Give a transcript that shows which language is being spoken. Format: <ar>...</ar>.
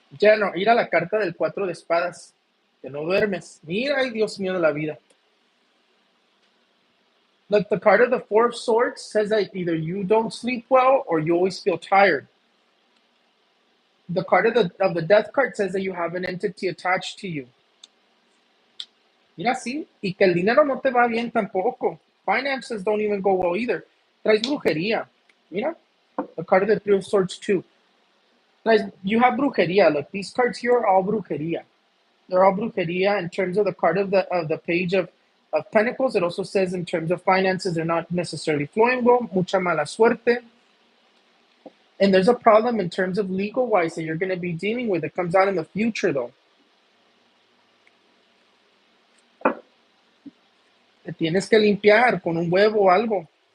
<es>General, ir a la carta del 4 de espadas. Que no duermes. Mira, ay Dios mío de la vida.</es> <en>Look, the card of the 4 of Swords says that either you don't sleep well or you always feel tired. The card of the Death card says that you have an entity attached to you.</en> <es>Mira, sí, y que el dinero no te va bien tampoco.</es> <en>Finances don't even go well either.</en> <es>Traes brujería.</es> <en>Mira, the card of the 3 of Swords too. You have brujería. Look, these cards here are all brujería. They're all brujería. In terms of the card of the Page of Pentacles, it also says in terms of finances, they're not necessarily flowing well.</en> <es>Mucha mala suerte.</es> <en>And there's a problem in terms of legal-wise that you're going to be dealing with. It comes out in the future, though.</en> <es>Te tienes que limpiar con un huevo o algo.</es>